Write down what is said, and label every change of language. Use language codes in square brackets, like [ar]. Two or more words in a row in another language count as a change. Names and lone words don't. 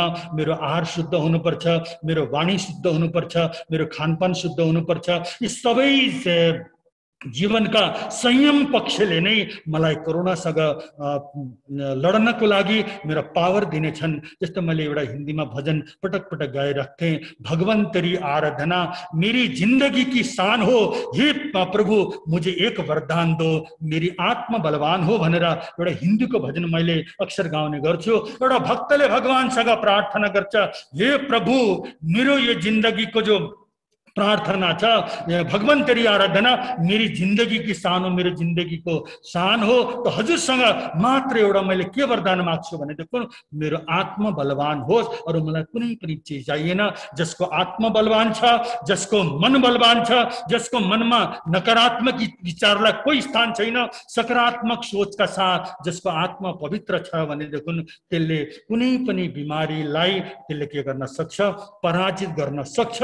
[ne] मेरो आहार शुद्ध हुनुपर्छ, मेरो वाणी शुद्ध हुनुपर्छ, मेरो खानपान शुद्ध हुनुपर्छ। यी सबै जीवनका संयम पक्षले नै मलाई कोरोनासँग लड्नको लागि मेरो पावर दिनेछन्। जस्तो मैले एउटा हिन्दीमा भजन पटक पटक गाइराख्थेँ, [hi] भगवान तेरी आराधना मेरी जिंदगी की शान हो, हे प्रभु मुझे एक वरदान दो मेरी आत्मा बलवान हो [ne] भनेर एउटा हिन्दीको भजन मैले अक्सर गाउने गर्छु। एउटा भक्तले भगवानसँग प्रार्थना गर्छ, हे प्रभु मेरो यो जिन्दगीको जो प्रार्थना छ, [hi] भगवान तेरी आराधना मेरी जिंदगी की शान हो, [ne] मेरो जिन्दगीको शान हो। तो हजुरसँग मात्र एउटा मैले के वरदान माग्छु भनेदेखि मेरो आत्मा बलवान होस्, अरू मलाई कुनै पनि चिज चाहिएन। जसको आत्मा बलवान छ, जसको मन बलवान छ, जसको मनमा नकारात्मक विचारलाई कोही स्थान छैन, सकारात्मक सोचका साथ जसको आत्मा पवित्र छ भनेदेखि त्यसले कुनै पनि बिमारीलाई त्यसले के गर्न सक्छ, पराजित गर्न सक्छ।